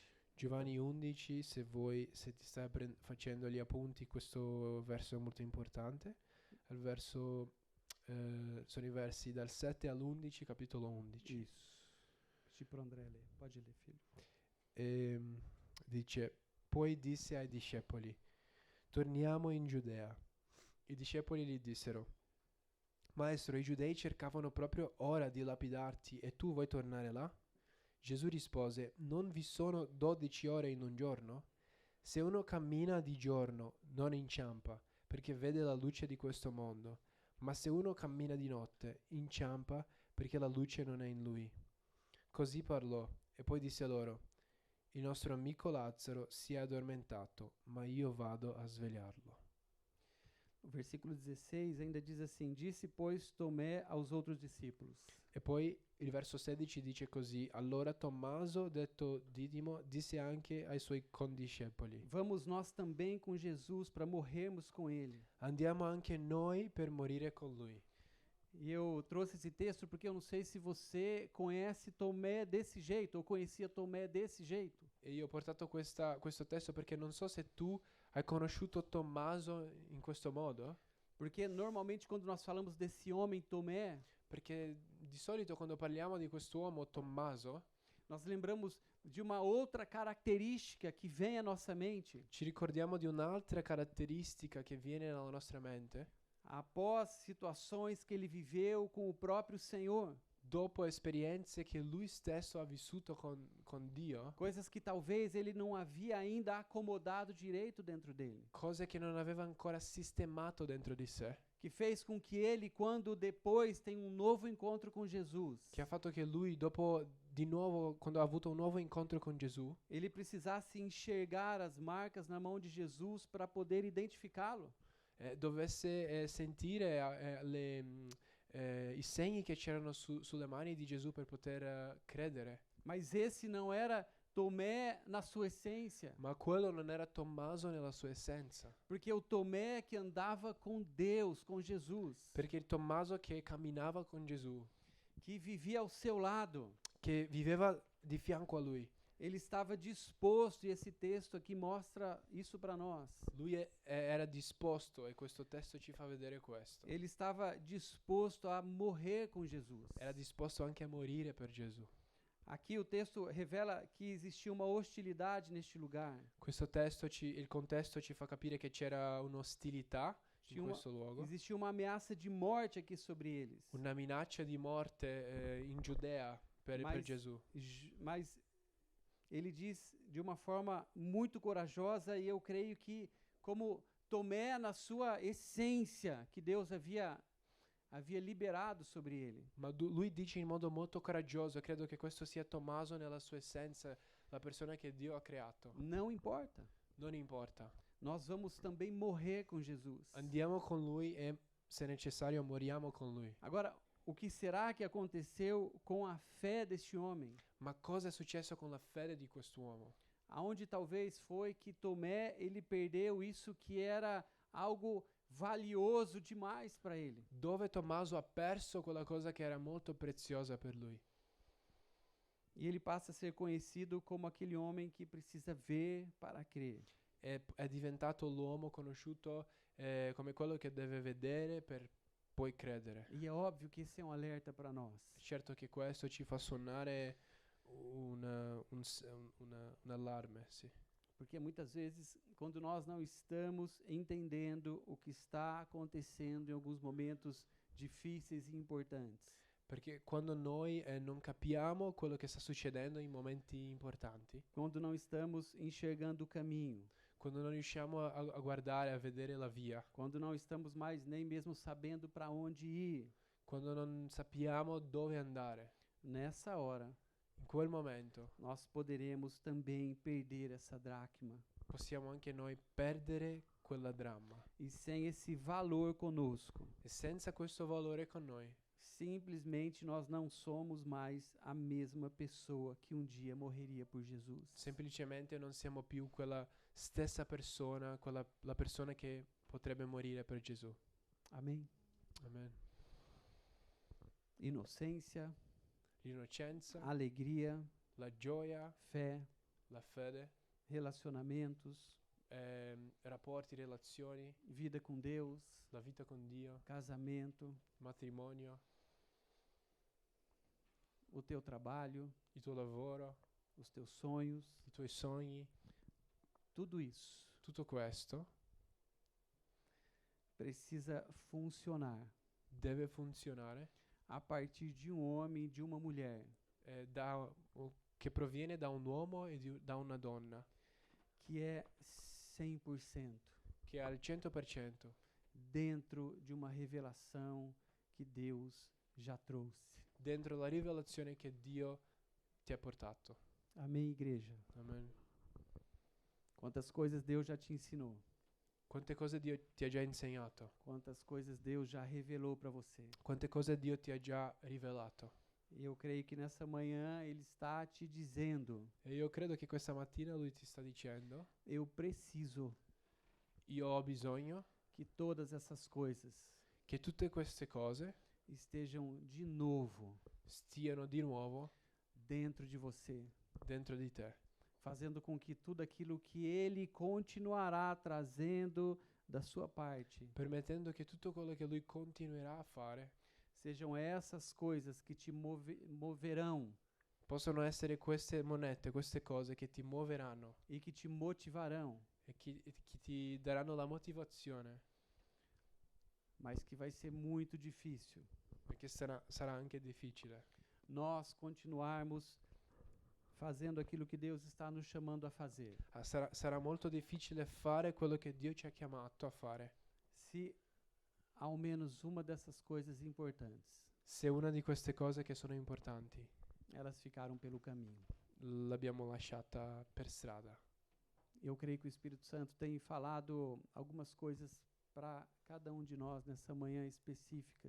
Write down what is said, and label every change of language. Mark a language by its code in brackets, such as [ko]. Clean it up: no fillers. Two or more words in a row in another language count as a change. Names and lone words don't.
[it] Giovanni 11, se ti stai facendo gli appunti, questo verso è molto importante. Il verso, sono i versi dal 7 all'11, capitolo 11. [pt] Isso. Pedir para o André ler. Pode ler, filho. [it] Dice, poi disse ai discepoli, torniamo in Giudea. I discepoli gli dissero, Maestro, i giudei cercavano proprio ora di lapidarti e tu vuoi tornare là? Gesù rispose, non vi sono 12 ore in un giorno? Se uno cammina di giorno non inciampa, perché vede la luce di questo mondo, ma se uno cammina di notte inciampa, perché la luce non è in lui. Così parlò e poi disse loro, il nostro amico Lazzaro si è addormentato, ma io vado a svegliarlo. [pt] O versículo 16 ainda diz assim: Disse, pois, Tomé aos outros discípulos: [it] E poi il verso 16 dice così: Allora Tommaso, detto Didimo, disse anche ai suoi condiscepoli: [pt] Vamos nós também com Jesus para morrermos com ele. [it] Andiamo anche noi per morire con lui. [pt] E eu trouxe esse texto porque eu não sei se você conhece Tomé desse jeito, ou conhecia Tomé desse jeito. [it] E io ho portato questo testo perché non so se tu hai conosciuto Tommaso in questo modo, [pt] Porque normalmente quando nós falamos desse homem Tomé, [it] perché di solito quando parliamo di quest'uomo Tommaso [pt] nós lembramos de uma outra característica que vem à nossa mente [it] ci ricordiamo di un'altra caratteristica che viene nella nostra mente [pt] após situações que ele viveu com o próprio Senhor. [it] dopo esperienze che lui stesso ha vissuto con Dio, [pt] Coisas que talvez ele não havia ainda acomodado direito dentro dele. [it] cose che non aveva ancora sistemato dentro di sé, [pt] Que fez com que ele, quando depois tem um novo encontro com Jesus, [it] che ha fatto che lui dopo di nuovo, quando ha avuto un nuovo incontro con Gesù, [pt] ele precisasse enxergar as marcas na mão de Jesus para poder identificá-lo. [it] dovesse sentire i segni che c'erano sulle mani di Gesù per poter credere. [pt] Mas esse não era Tomé na sua essência, [it] Ma quello non era Tommaso nella sua essenza, [pt] porque o Tomé que andava com Deus, com Jesus, [it] perché il Tommaso che camminava con Gesù, [pt] que vivia ao seu lado, [it] che viveva di fianco a lui, [pt] ele estava disposto, e esse texto aqui mostra isso para nós. [it] lui era disposto, e questo testo ci fa vedere questo. [pt] Ele estava disposto a morrer com Jesus. [it] Era disposto anche a morire per Gesù. [pt] Aqui o texto revela que existia uma hostilidade neste lugar. [it] Questo testo il contesto ci fa capire che c'era un'ostilità in [pt] Tinha uma- [it] questo luogo, [pt] Existia uma ameaça de morte aqui sobre eles. [it] una minaccia di morte in Giudea per [pt] Mas- [it] Gesù. [pt] Mas ele diz de uma forma muito corajosa, e eu creio que, como Tomé na sua essência, que Deus havia liberado sobre ele. [it] Ma lui dice in modo molto coraggioso, credo che questo sia Tommaso nella sua essenza, la persona che Dio ha creato. [pt] Não importa. [it] Non importa. [pt] Nós vamos também morrer com Jesus. [it] Andiamo con lui e se necessario moriamo con lui. [pt] Agora, o que será que aconteceu com a fé deste homem? [it] Ma cosa è successo con la fede di quest'uomo? [pt] Aonde talvez foi que Tomé ele perdeu isso que era algo valioso demais para ele. [it] Dove Tommaso ha perso quella cosa che era molto preziosa per lui. [pt] E ele passa a ser conhecido como aquele homem que precisa ver para crer. [it] È diventato l'uomo conosciuto come quello che deve vedere per poi credere. [pt] E é óbvio que esse é um alerta para nós. [it] Certo che questo ci fa suonare un allarme, sì. [pt] Porque muitas vezes, quando nós não estamos entendendo o que está acontecendo em alguns momentos difíceis e importantes, [it] Perché quando noi non capiamo quello che sta succedendo in momenti importanti, [pt] quando não estamos enxergando o caminho, [it] quando non riusciamo a guardare, a vedere la via, [pt] quando não estamos mais nem mesmo sabendo para onde ir, [it] quando non sappiamo dove andare, [pt] nessa hora, [it] in quel momento [pt] nós poderemos também perder essa dracma. [it] possiamo anche noi perdere quella dramma. [pt] E sem esse valor conosco, [it] E senza questo valore con noi, [pt] simplesmente nós não somos mais a mesma pessoa que um dia morreria por Jesus. [it] semplicemente non siamo più quella stessa persona, la persona che potrebbe morire per Gesù. [pt] Amém? [it] Amen. [pt] Inocência, [it] L'innocenza, [pt] alegria, [it] la gioia, [pt] fé, [it] la fede, [pt] relacionamentos, [it] rapporti, relazioni, [pt] vida com Deus, [it] la vita con Dio, [pt] casamento, [it] matrimonio, [pt] o teu trabalho, [it] il tuo lavoro, [pt] os teus sonhos, [it] i tuoi sogni, [pt] tudo isso [it] tutto questo [pt] precisa funcionar [it] deve funzionare [pt] a partir de um homem e de uma mulher [it] che proviene da un uomo e da una donna [pt] que é 100% [it] che è al 100% [pt] dentro de uma revelação que Deus já trouxe. [it] dentro la rivelazione che Dio ti ha portato. [pt] Amém, igreja? [it] Amen. [pt] Quantas coisas Deus já te ensinou. [it] Quante cose Dio ti ha già insegnato? [pt] Quantas coisas Deus já revelou para você. [it] Quante cose Dio ti ha già rivelato? [pt] E eu creio que nessa manhã Ele está te dizendo: [it] E io credo che questa mattina Lui ti sta dicendo, [pt] eu preciso [it] io ho bisogno [pt] que todas essas coisas [it] che tutte queste cose [pt] estejam de novo [it] stiano di nuovo [pt] dentro de você, [it] dentro di te, [pt] fazendo com que tudo aquilo que Ele continuará trazendo da sua parte [it] permettendo che tutto quello che Lui continuerà a fare [pt] sejam essas coisas que te moverão [it] possono essere queste monete, queste cose che ti muoveranno [pt] e que te motivarão, [it] e che ti daranno la motivazione, [pt] mas que vai ser muito difícil [it] perché sarà anche difficile [pt] nós continuarmos fazendo aquilo que Deus está nos chamando a fazer. [it] sarà molto difficile fare quello che Dio ci ha chiamato a fare [pt] Se ao menos uma dessas coisas importantes, [it] se una di queste cose che sono importanti [pt] elas ficaram pelo caminho. [it] l'abbiamo lasciata per strada. [pt] Eu creio que o Espírito Santo tem falado algumas coisas para cada um de nós nessa manhã específicas.